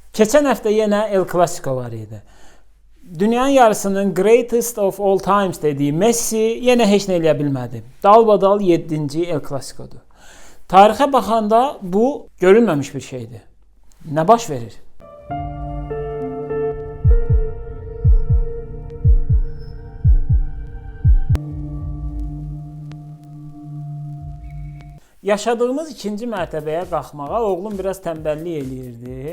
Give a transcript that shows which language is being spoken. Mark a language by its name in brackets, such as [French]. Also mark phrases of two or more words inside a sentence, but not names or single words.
[Azerbaijani] Keçən həftə yenə El Clasico var idi. Dünyanın yarısının [English] greatest of all times [Azerbaijani] dediyi Messi yenə heç nə eləyə bilmədi. Dalbadal 7-ci El Clasico'dur. Tarixə baxanda bu görülməmiş bir şeydir. Nə baş verir? Yaşadığımız ikinci mərtəbəyə qalxmağa oğlum biraz tənbəllik eləyirdi.